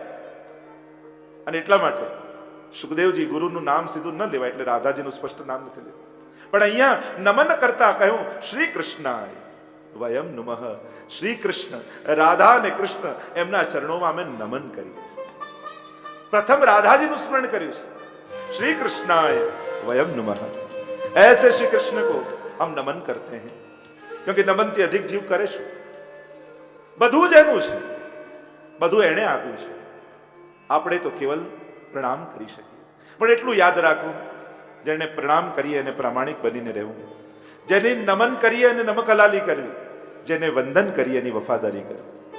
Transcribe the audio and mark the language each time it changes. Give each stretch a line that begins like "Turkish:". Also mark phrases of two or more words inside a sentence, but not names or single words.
Gujarati: અને એટલા માટે સુખદેવજી ગુરુનું નામ સીધું ન લેવાય, એટલે રાધાજીનું સ્પષ્ટ નામ નથી લેવું. પણ અહીંયા નમન કરતા કહ્યું
Sanskrit: શ્રી કૃષ્ણાય વયમ નમઃ.
Gujarati: શ્રી કૃષ્ણ, રાધા અને કૃષ્ણ એમના ચરણોમાં અમે નમન કરીએ. પ્રથમ રાધાજીનું સ્મરણ કર્યું છે.
Sanskrit: श्री कृष्णाय वयम नमः.
Hindi: ऐसे श्री कृष्ण को हम नमन करते हैं, क्योंकि नमन
Gujarati: થી અધિક જીવ કરે છે. બધું જ એનું છે, બધું એણે આપ્યું છે. આપણે તો કેવલ પ્રણામ કરી શકીએ. પણ એટલું યાદ રાખવું, જેને પ્રણામ કરીએ અને પ્રામાણિક બનીને રહેવું, જેને નમન કરીએ અને નમકલાલી કરવી, જેને વંદન કરીએ એની વફાદારી કરવી.